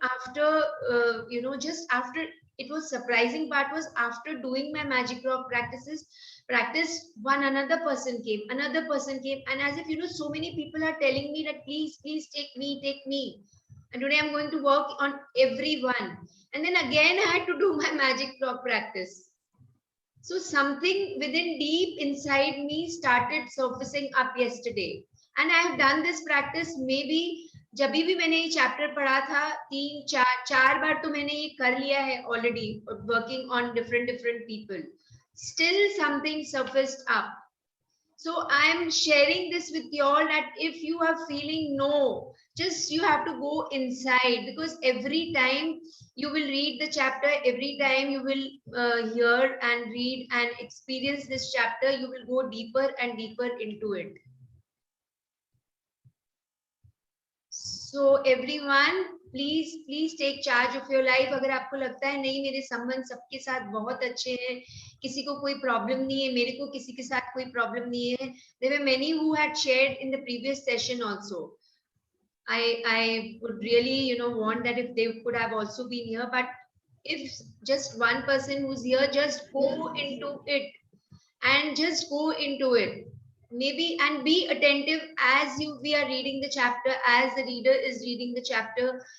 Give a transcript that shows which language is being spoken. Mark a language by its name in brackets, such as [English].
[English] After just after, it was surprising part was after doing my magic rock practice, another person came, and as if so many people are telling me that please take me, and today I'm going to work on everyone. And then again I had to do my magic rock practice. So something within deep inside me started surfacing up yesterday. And I have done this practice maybe [Hindi] जब भी मैंने ये chapter पढ़ा था 3-4 बार तो मैंने ये कर लिया है [English] already, working on different people. Still something surfaced up. So I'm sharing this with you all that if you are feeling no, just you have to go inside, because every time you will read the chapter, every time you will hear and read and experience this chapter, you will go deeper and deeper into it. So everyone, please take charge of your life. [Hindi] अगर आपको लगता है नहीं मेरे संबंध सबके साथ बहुत अच्छे हैं, किसी को कोई प्रॉब्लम नहीं है, मेरे को किसी के साथ कोई प्रॉब्लम नहीं है. [English] There were many who had shared in the previous session also. I would really want that if they could have also been here, but if just one person who's here, just go into it and just go into it. Maybe, and be attentive as we are reading the chapter, as the reader is reading the chapter.